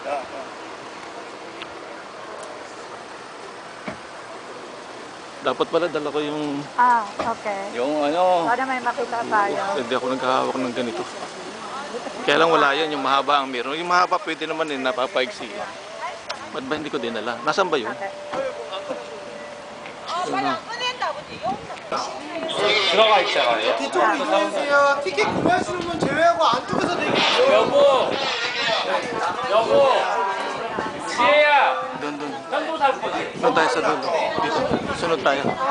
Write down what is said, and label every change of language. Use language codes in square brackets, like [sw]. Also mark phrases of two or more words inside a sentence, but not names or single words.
[tl] Dapat pala dala ko yung Okay. yung Sana may makita tayo. hindi ako naghahawak ng ganito. Kaya lang wala yan, yung mahaba ang meron. Yung mahaba pwede naman din, napapaigsi. Ba't ba hindi ko dinala? Nasaan ba yun? Okay. Yun na. [ko] 들어가 있잖아요. 뒤쪽으로 이동해주세요. 티켓 구매하시는 분 제외하고 안쪽에서 대기해주세요. 여보. 지혜야. [tl] Doon. [ko] 현도 살 거지? [tl] Doon tayo sa dulo. Dito. Sunod tayo.